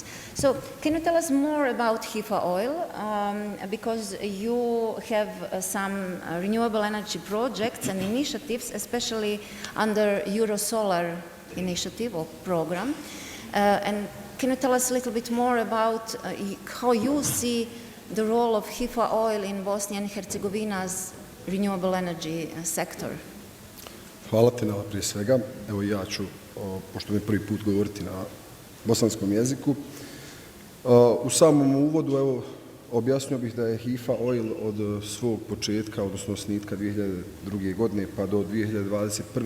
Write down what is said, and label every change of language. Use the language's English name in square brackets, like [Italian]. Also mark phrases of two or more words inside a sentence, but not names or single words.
[English] So can you tell us more about Hifa Oil? Because you have some renewable energy projects and initiatives, especially under Eurosolar initiative or program. And Can you tell us a little bit more about how you see the role of Hifa oil in Bosnia and Herzegovina's renewable energy sector? [Bosnian] Hvala ti, Nela, prije svega. Evo ja ću, pošto mi prvi put govoriti na bosanskom jeziku. U samom uvodu, evo, objasnio bih da je Hifa oil od svog početka, odnosno osnitka 2002. godine pa do 2021.